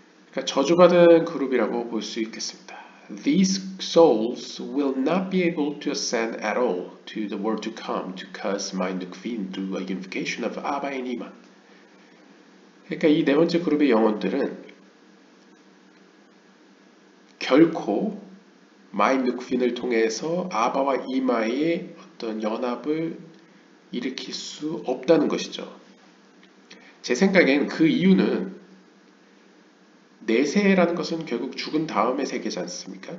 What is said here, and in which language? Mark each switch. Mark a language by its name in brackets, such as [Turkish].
[Korean] 그러니까 저주받은 그룹이라고 볼 수 있겠습니다. [English] These souls will not be able to ascend at all to the world to come to cause my nukvin through a unification of Abba and Ima. [Korean] 그러니까 이 4번째 그룹의 영혼들은 결코 마이 누크빈을 통해서 아바와 이마의 어떤 연합을 일으킬 수 없다는 것이죠. 제 생각엔 그 이유는 내세라는 것은 결국 죽은 다음의 세계지 않습니까?